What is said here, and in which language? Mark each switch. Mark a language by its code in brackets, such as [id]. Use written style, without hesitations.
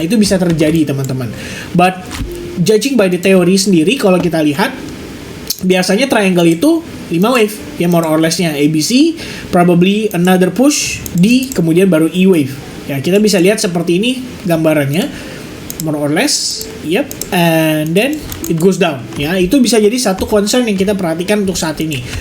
[id] Itu bisa terjadi teman-teman. [en] But judging by the theory sendiri, [id] kalau kita lihat biasanya [en] triangle itu 5 wave ya, more or less-nya ABC, probably another push, D, [id] kemudian baru [en] E wave. [id] Ya, kita bisa lihat seperti ini gambarannya. [en] More or less, yep, and then it goes down. [id] Ya, itu bisa jadi satu concern yang kita perhatikan untuk saat ini.